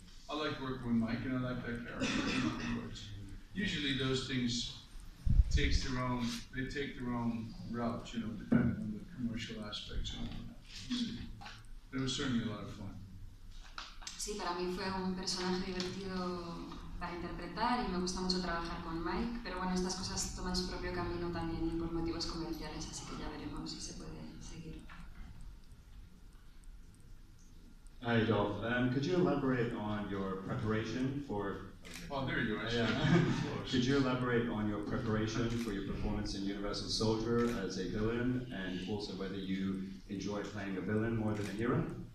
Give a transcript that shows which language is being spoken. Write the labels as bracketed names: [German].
[English] I like working with Mike, and I like that character. Usually those things take their own route, you know, depending on the commercial aspects. It was certainly a lot of fun. [Spanish] Sí, para mí fue un personaje divertido para interpretar y me gusta mucho trabajar con Mike, pero bueno, estas cosas toman su propio camino también por motivos comerciales, así que ya veremos si se puede seguir. [English] Hi, Dolph. Could you elaborate on your preparation for... Oh, there you are. Yeah. Could you elaborate on your preparation for your performance in Universal Soldier as a villain, and also whether you enjoy playing a villain more than a hero?